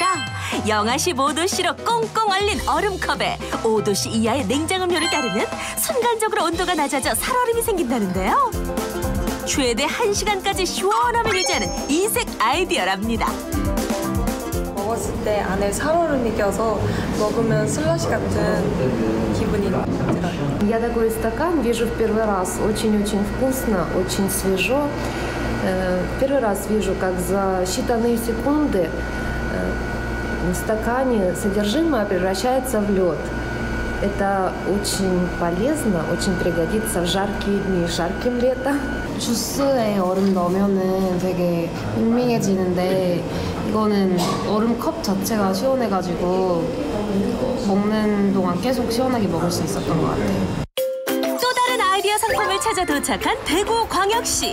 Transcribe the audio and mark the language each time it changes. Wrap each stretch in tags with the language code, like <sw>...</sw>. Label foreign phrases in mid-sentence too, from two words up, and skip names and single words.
<ko>영하 15도씨로 꽁꽁 얼린 얼음컵에 5도씨 이하의 냉장음료를 따르면 순간적으로 온도가 낮아져 살얼음이 생긴다는데요. 최대 1시간까지 시원함을 유지하는 이색 아이디어랍니다. 먹었을 때 안에 살얼음이 껴서 먹으면 슬러시 같은 기분이 들어요.</ko> <ru>Я такой стакан вижу в первый раз. Очень-очень вкусно, очень свежо. Первый раз вижу, как за считанные секунды в стакане содержимое превращается в лед. Это очень полезно, очень пригодится в жаркие дни, жарким летом.</ru> <ko>주스에 얼음 넣으면은 되게 밍밍해지는데 이거는 얼음 컵 자체가 시원해가지고 먹는 동안 계속 시원하게 먹을 수 있었던 것 같아요. 또 다른 아이디어 상품을 찾아 도착한 대구광역시.</ko>